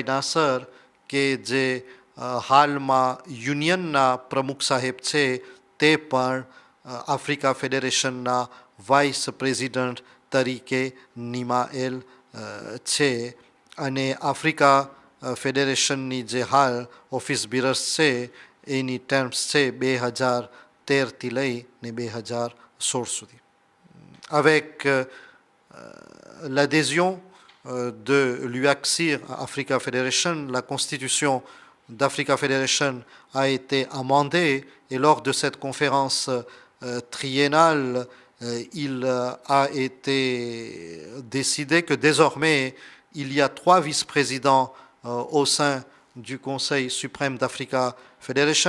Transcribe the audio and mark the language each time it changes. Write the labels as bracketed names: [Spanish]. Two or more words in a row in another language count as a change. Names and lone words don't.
[Gujarati] નાસર કે જે હાલમાં યુનિયનના પ્રમુખ સાહેબ છે તે પણ આફ્રિકા ફેડરેશનના [English] vice president [Gujarati] તરીકે નિમાયેલ છે અને આફ્રિકા ફેડરેશનની જે હાલ [English] office bearers [Gujarati] છે એની ટર્મ્સ છે 2013થી લઈને 2016 સુધી. [French] Avec l'adhésion de l'UACSIR à Africa Federation, la constitution d'Africa Federation a été amendée et lors de cette conférence triennale, il a été décidé que désormais il y a 3 vice-présidents au sein du Conseil suprême d'Africa Federation.